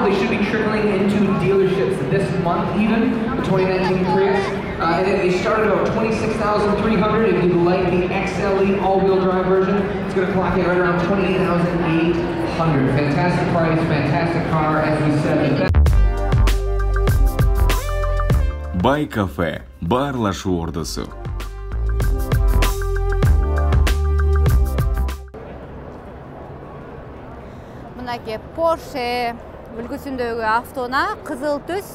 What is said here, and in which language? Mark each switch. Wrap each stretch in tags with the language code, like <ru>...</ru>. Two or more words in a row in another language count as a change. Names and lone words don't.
<en>They should be trickling into dealerships this month even, the 2019 Prius. And they started about 26,300. If you like the XLE all-wheel drive version, it's going to clock in right around 28,800. Fantastic price, fantastic car, as we said.</en> <ky>Бай кафе, баарлашуу ордусу. Мынакей Porsche үлгүсүндөгү автоуна, кызыл түс.</ky>